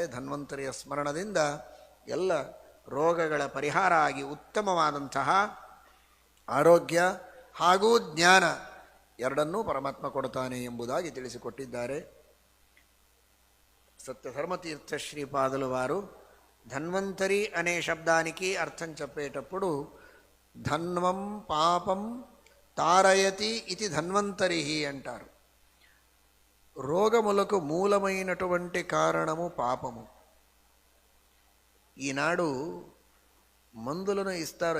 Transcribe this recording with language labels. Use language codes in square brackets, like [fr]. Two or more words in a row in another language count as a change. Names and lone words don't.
[kn] ಧನ್ವಂತರಿಯ ಸ್ಮರಣದಿಂದ ಎಲ್ಲ ರೋಗಗಳ ಪರಿಹಾರ ಆಗಿ ಉತ್ತಮವಾದಂತಹ ಆರೋಗ್ಯ ಹಾಗೂ ಜ್ಞಾನ ಎರಡನ್ನೂ ಪರಮಾತ್ಮ ಕೊಡ್ತಾನೆ ಎಂಬುದಾಗಿ ತಿಳಿಸಿಕೊಟ್ಟಿದ್ದಾರೆ. [te] ಸತ್ಯಧರ್ಮತೀರ್ಥ ಶ್ರೀಪಾದಲು ವಾರು ధన్వంతరి అనే శబ్దానికి అర్థం చెప్పేటప్పుడు ధన్వం పాపం తారయతి ఇది ధన్వంతరి అంటారు. రోగములకు మూలమైనటువంటి కారణము పాపము. ఈనాడు మందులను ఇస్తారు.